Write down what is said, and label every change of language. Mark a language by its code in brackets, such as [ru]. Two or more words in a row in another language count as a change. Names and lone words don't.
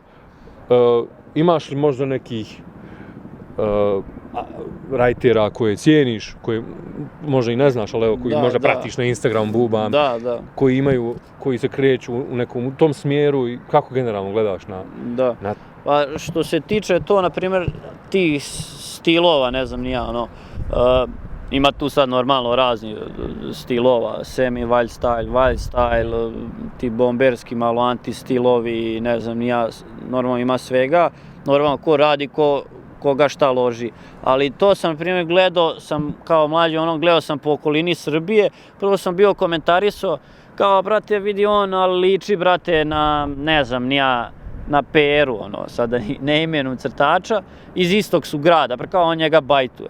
[sr] Imaš li možda nekih rajtera koje cijeniš, koje možda i ne znaš, ali evo, koji možda pratiš na Instagram, bubam, koji se kreću u nekom tom smjeru i kako generalno gledaš na... Pa što se tiče to, na primjer, tih stilova, ne znam ni ja, ima tu sad normalno razni stilova, [en] semi-wild style, [sr] ti bomberski malo anti-stilovi, ne znam ni ja, normalno ima svega, normalno ko radi, koga šta loži. Ali to sam, na primjer, gledao sam kao mlađi, gledao sam po okolini Srbije, prvo sam bio komentarisao, kao, brate, vidi ali liči, brate, na, ne znam ni ja, na Peru, sada ne imenom crtača, iz istog su grada, kao on njega bajtuje.